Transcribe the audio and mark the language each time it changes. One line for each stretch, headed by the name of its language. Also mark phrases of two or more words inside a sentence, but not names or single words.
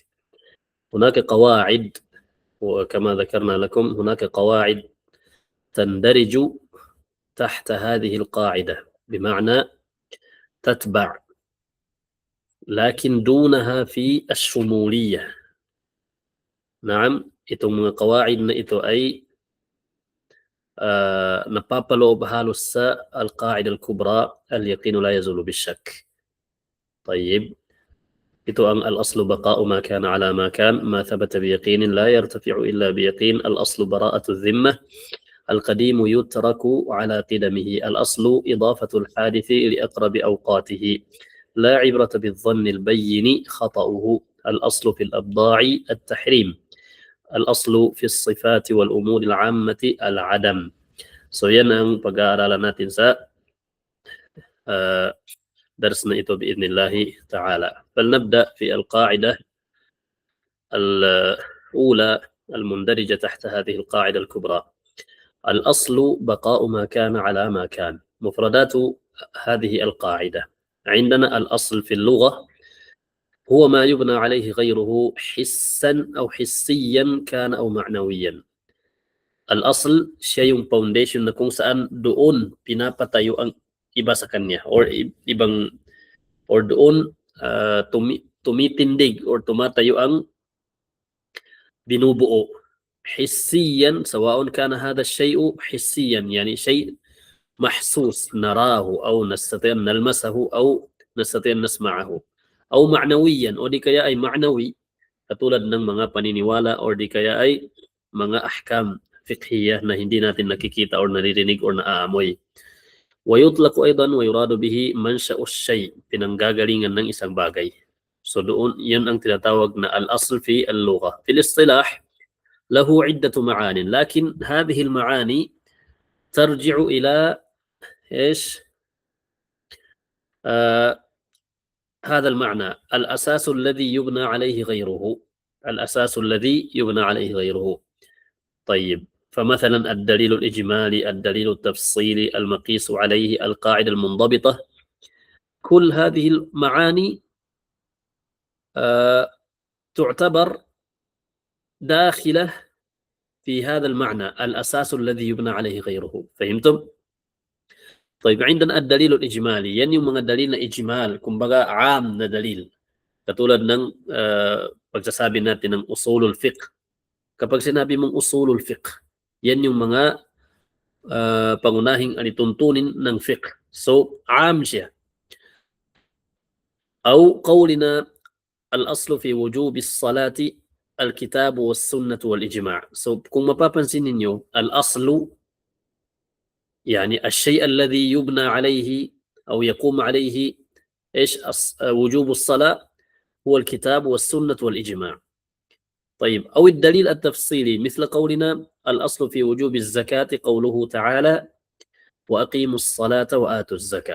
Arabic: هناك قواعد، وكما ذكرنا لكم هناك قواعد تندرج تحت هذه القاعدة، بمعنى تتبع لكن دونها في الشمولية. نعم،
Filipino: itong mga قواعد na ito ay napapaloob halos sa
Arabic: القاعدة الكبرى اليقين لا يزول بالشك. طيب،
Filipino: ito ang
Arabic: الأصل بقاء ما كان على ما كان، ما ثبت بيقين لا يرتفع إلا بيقين، الأصل براءة الذمة، القديم يترك على قدمه، الأصل إضافة الحادث لأقرب أوقاته، لا عبرة بالظن البين خطأه، الأصل في الأبضاع التحريم، الأصل في الصفات والأمور العامة العدم.
Filipino: So yan ang pag-aaralan natin sa درسنا ito
Arabic: بإذن الله تعالى. فلنبدأ في القاعدة الأولى المندرجة تحت هذه القاعدة الكبرى. الأصل بقاء ما كان على ما كان. مفردات هذه القاعدة: عندنا الأصل في اللغة هو ما يبنى عليه غيره حسا أو حسيا كان أو معنويا.
Filipino: الأصل شيء foundation na kung saan doon pinapatayo ang iba sa kanya, or ibang, or doon tumitindig or tumatayo ang binubuo.
Arabic: حسيا سواء كان هذا الشيء حسيا يعني شيء محسوس نراه أو نستطيع أن نلمسه أو نستطيع أن نسمعه، أو معنويا
Filipino: o di kaya ay
Arabic: معنوي
Filipino: katulad ng mga paniniwala or di kaya ay mga
Arabic: أحكام فقهية
Filipino: na hindi natin nakikita or naririnig or naaamoy.
Arabic: ويطلق أيضا ويراد به منشأ الشيء,
Filipino: pinanggagalingan ng isang bagay. So doon yan ang tinatawag na
Arabic: الأصل في اللغة. في الاصطلاح له عدة معان، لكن هذه المعاني ترجع إلى إيش؟ هذا المعنى: الأساس الذي يبنى عليه غيره، الأساس الذي يبنى عليه غيره. طيب، فمثلا الدليل الإجمالي، الدليل التفصيلي، المقيس عليه، القاعدة المنضبطة، كل هذه المعاني تعتبر داخلة في هذا المعنى: الأساس الذي يبنى عليه غيره. فهمتم؟ طيب، عندنا الدليل الإجمالي،
Filipino: yan yung mga dalil na ijmal, kumbaga am na dalil. Katulad ng pagsasabi natin ng
Arabic: أصول الفقه.
Filipino: Kapag sinabi mong
Arabic: أصول الفقه,
Filipino: yan yung mga pangunahing alituntunin ng fiqh. So, am siya.
Arabic: أو قولنا الأصل في وجوب الصلاة الكتاب والسنة والإجماع.
Filipino: So, kung mapapansin ninyo,
Arabic: الأصل يعني الشيء الذي يبنى عليه أو يقوم عليه إيش وجوب الصلاة هو الكتاب والسنة والإجماع. طيب، أو الدليل التفصيلي مثل قولنا الأصل في وجوب الزكاة قوله تعالى وأقيموا الصلاة وآتوا الزكاة.